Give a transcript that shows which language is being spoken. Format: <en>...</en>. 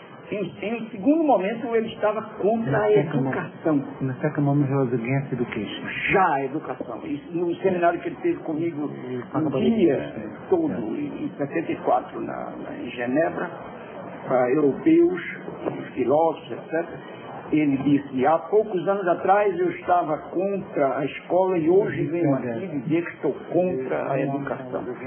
<pt>Em segundo momento, ele estava contra a educação.</pt> <en>In the second moment, he was against education.</en> <pt>Já a educação. Isso, no seminário que ele fez comigo um dia todo, em 74, em Genebra, para europeus, filósofos, etc., ele disse, há poucos anos atrás eu estava contra a escola e hoje venho aqui dizer que estou contra a educação.</pt>